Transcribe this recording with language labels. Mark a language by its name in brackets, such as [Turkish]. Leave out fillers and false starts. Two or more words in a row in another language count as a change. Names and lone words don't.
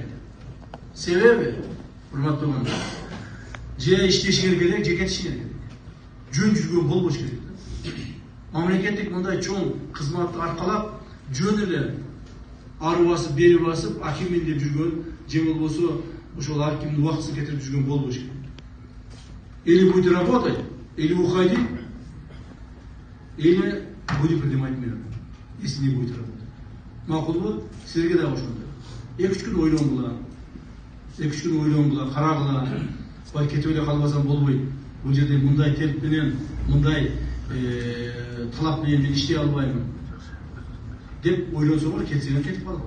[Kyrgyz] Себеби, урматтуу ага, же иштешиңер керек, же кетишиңер керек. Жөн жүргөн болбош керек. Мамлекеттик мындай чоң кызматты аркалап, жөн эле ары басып, бери басып, акиммин деп жүргөн, же болбосо ошол акимдин убактысын кетирип жүргөн болбош керек. [Russian] Или будет работать, или уходить, или будет принимать меры, если не будет работать. [Kyrgyz] Макулбу, силерге дагы ошондой. 2-3 күн ойлонгула, 2-3 күн ойлонгула, карагыла, бай кетип эле калбасам болбойт. Бул жерде мындай темп менен, мындай талап менен мен иштей албаймын деп ойлонсоңор, кетсеңер кетип калгыла.